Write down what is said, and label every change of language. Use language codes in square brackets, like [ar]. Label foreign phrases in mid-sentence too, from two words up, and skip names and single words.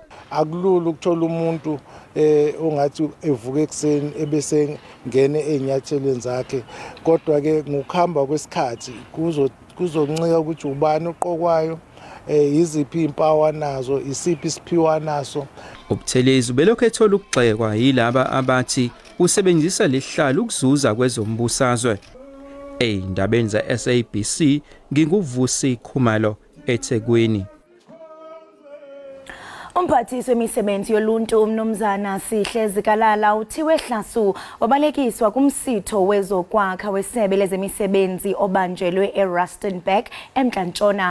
[zu] Akulula ukuthola umuntu ongathi evuka ekseni ebese ngene enyathelweni zakhe, kodwa ke ngokuhamba kwesikhathi kuzoncika ukuthi ubani uqokwayo, iziphi impawu nazo, isiphi isiphiwa naso. uButhelezi belokhu ethola ukugxekwa yilaba abathi usebenzisa lesihlalo ukuzuza kwezombusazwe. Eyindabeni za SABC nginguvusi Khumalo eThekwini. [xh] Umphathisi wemisebenzi yoluntu umnumzana Sihle Zikalala uthiwe Hlasu wabalekiswa kumsitho wezokwakha wesebe lezemisebenzi obanjelwe eRustenburg eMntla-Ntshona.